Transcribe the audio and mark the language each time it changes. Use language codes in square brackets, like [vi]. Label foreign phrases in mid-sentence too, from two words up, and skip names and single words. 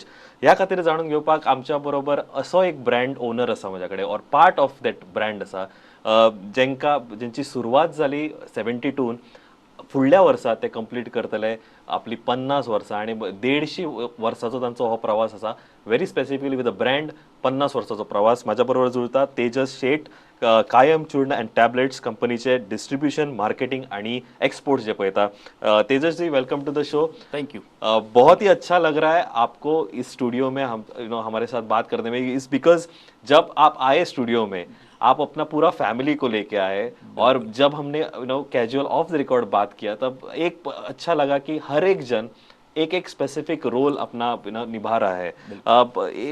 [kok] ह्या खातीर जाणून घेवपाक आमच्या बरोबर असो एक [en] brand owner [kok] आसा म्हज्या कडेन [en] or part of that brand [kok] आसा जेंची सुरवात जाली 72 फुडल्या वर्सा ते कंप्लीट करतले आपली 50 वर्सां आनी 150 वर्सांचो तांचो हो प्रवास आसा. [en] very specifically with a brand [kok] 50 वर्सांचो प्रवास. म्हाज्या बरोबर जुळता तेजस शेट, कायम चूर्ण अँड टॅबलेट्स कंपनीचे डिस्ट्रीब्यूशन मार्केटिंग आणि एक्सपोर्ट्स जे पळयता. [en] Tejas ji, welcome to the show. Thank you. [hi] बहुत ही अच्छा लग रहा है आपको इस स्टूडियो में हम हमारे साथ बात करने में. इस बिकॉज जब आप आए स्टूडियो में आप अपना पूरा फैमिली को लेके आए और जब हमने [en] casual off the record [hi] बात किया तब एक अच्छा लगा कि हर एक जन एक एक स्पेसिफिक रोल अपना निभा रहा है.